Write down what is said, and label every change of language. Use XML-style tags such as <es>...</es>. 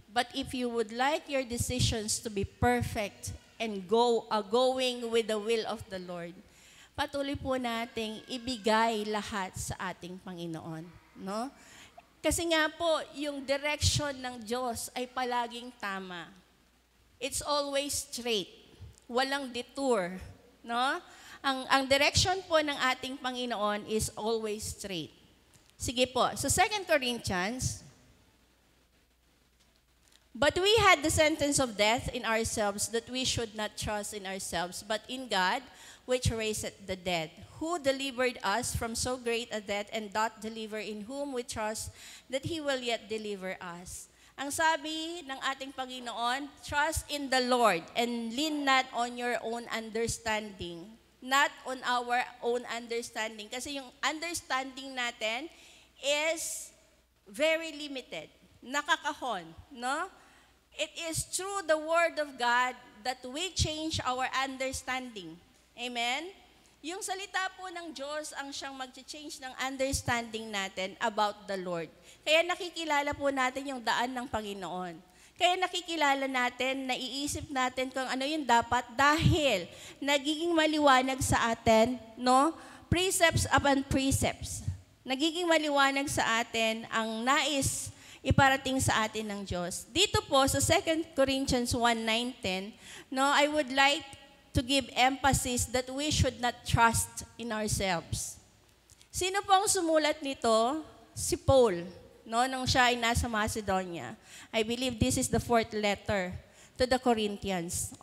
<en>But if you would like your decisions to be perfect and going with the will of the Lord,</en> <tl>patuloy po nating ibigay lahat sa ating Panginoon. Kasi nga po, yung direction ng Diyos ay palaging tama.</tl> <en>It's always straight. Walang detour.</en> <tl>Ang direction po ng ating Panginoon</tl> <en>is always straight.</en> <tl>Sige po, so 2 Corinthians</tl> <en>But we had the sentence of death in ourselves, that we should not trust in ourselves, but in God, which raiseth the dead, who delivered us from so great a death, and doth deliver, in whom we trust that He will yet deliver us.</en> <tl>Ang sabi ng ating Panginoon,</tl> <en>trust in the Lord and lean not on your own understanding. Not on our own understanding. Kasi yung understanding natin is very limited. Nakakahon, no? It is through the Word of God that we change our understanding. Amen?</en> <tl>Yung salita po ng Diyos ang siyang mag-change ng understanding natin about the Lord. Kaya nakikilala po natin yung daan ng Panginoon. Kaya nakikilala natin, naiisip natin kung ano yung dapat dahil nagiging maliwanag sa atin, no?</tl> <en>Precepts upon precepts.</en> <tl>Nagiging maliwanag sa atin ang nais iparating sa atin ng Diyos. Dito po sa</tl> <en>2 Corinthians 1:9-10, no, I would like to give emphasis that we should not trust in ourselves.</en> <tl>Sino pong sumulat nito? Si Paul, no, nung siya ay nasa Macedonia.</tl> <en>I believe this is the 4th letter to the Corinthians.</en>